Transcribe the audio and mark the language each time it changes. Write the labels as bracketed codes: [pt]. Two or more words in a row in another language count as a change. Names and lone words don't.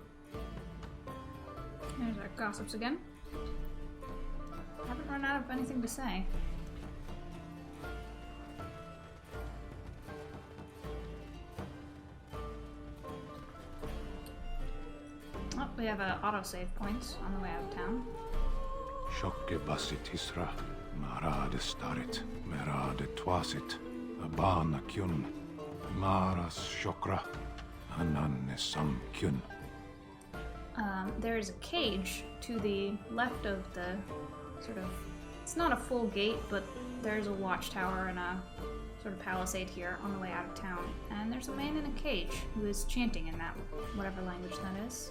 [en] There's our gossips again. Haven't run out of anything to say. Oh, we have autosave points on the way out of town. Shokke basit isra, marade starit, merade twasit, abana kyun, maras shokra, ananne sam kyun. There is a cage to the left of the sort of, it's not a full gate, but there's a watchtower and a sort of palisade here on the way out of town. And there's a man in a cage who is chanting in that, whatever language that is.